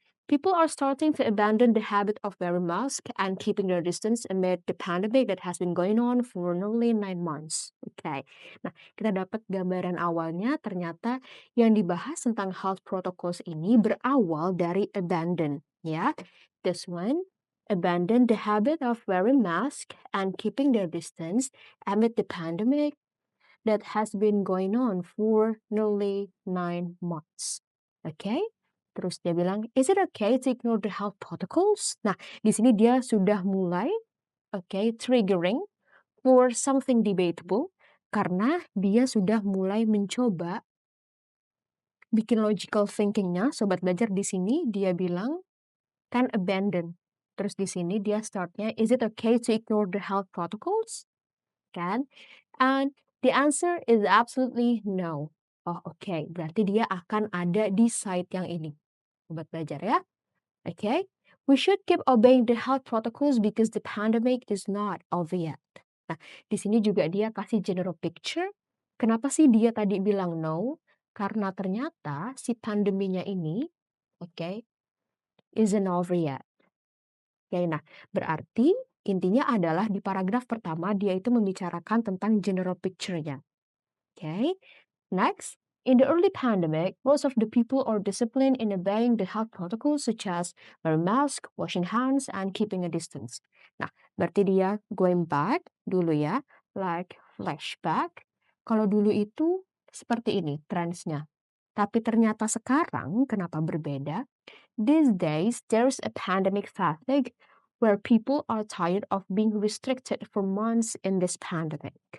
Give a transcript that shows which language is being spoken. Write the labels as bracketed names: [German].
[English] People are starting to abandon the habit of wearing masks and keeping their distance amid the pandemic that has been going on for nearly 9 months. Okay. [Indonesian] Nah, kita dapat gambaran awalnya ternyata yang dibahas tentang health protocols ini berawal dari abandon, ya. [English] This one, abandon the habit of wearing mask and keeping their distance amid the pandemic that has been going on for nearly 9 months. Okay? [Indonesian] Terus dia bilang, [English] is it okay to ignore the health protocols? [Indonesian] Nah, di sini dia sudah mulai, [English] triggering for something debatable [Indonesian] karena dia sudah mulai mencoba bikin logical thinkingnya. Sobat belajar di sini dia bilang kan abandon. Terus di sini dia startnya, [English] is it okay to ignore the health protocols? [Indonesian] Kan? [English] And the answer is absolutely no. [Indonesian] Oh, oke. Berarti dia akan ada di side yang ini. Sobat belajar ya. Okay? [English] We should keep obeying the health protocols because the pandemic is not over yet. [Indonesian] Nah, di sini juga dia kasih general picture. Kenapa sih dia tadi bilang no? Karena ternyata si pandeminya ini, [English] isn't over yet. [Indonesian] Oke, nah berarti intinya adalah di paragraf pertama dia itu membicarakan tentang general picture-nya. [English] Okay. Next, in the early pandemic, most of the people are disciplined in obeying the health protocols such as wearing mask, washing hands, and keeping a distance. [Indonesian] Nah, berarti dia [English] going back [Indonesian] dulu ya, [English] like flashback. [Indonesian] Kalau dulu itu seperti ini trendsnya. Tapi ternyata sekarang kenapa berbeda? [English] These days, there's a pandemic fatigue where people are tired of being restricted for months in this pandemic.